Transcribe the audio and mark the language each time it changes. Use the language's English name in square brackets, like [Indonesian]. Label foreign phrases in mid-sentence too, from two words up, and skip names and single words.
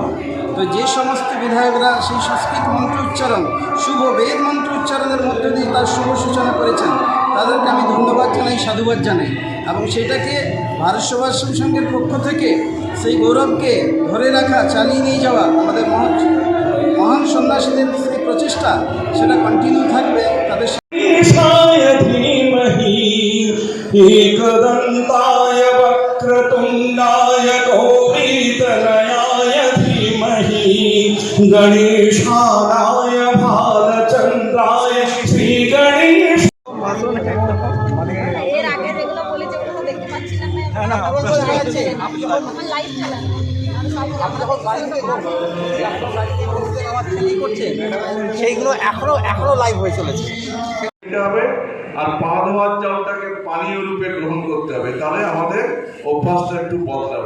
[Bangla] তো যে সমস্ত বিধায়করা সেই সংস্কৃত মন্ত্র উচ্চারণ, শুভ বেদ মন্ত্র উচ্চারণের মধ্য দিয়ে তার শুভ সূচনা করেছেন, তাদেরকে আমি ধন্যবাদ জানাই, সাধুবাদ জানাই। এবং সেটাকে ভারত সেবাশ্রম সংঘের পক্ষ থেকে সেই গৌরবকে ধরে রাখা, চালিয়ে নিয়ে যাওয়া, আমাদের মহান সন্ন্যাসীদের সেই প্রচেষ্টা, সেটা কন্টিনিউ থাকবে। তাদের [Sanskrit] एकदन्ताय वक्रतुण्डाय गौरीतनयाय धीमहि गणेशाय भालचन्द्राय श्रीगणेश। [Bangla] এর আগে যেগুলো বলেছে ওগুলো দেখতে পাচ্ছিলাম না। আপনি যখন লাইভ চালান, সেইগুলো এখনো লাইভ হয়ে চলেছে। হবে আর পা ধোয়ার জলটাকে পানীয় রূপে গ্রহণ করতে হবে, তাহলে আমাদের অভ্যাসটা একটু বদলাবে।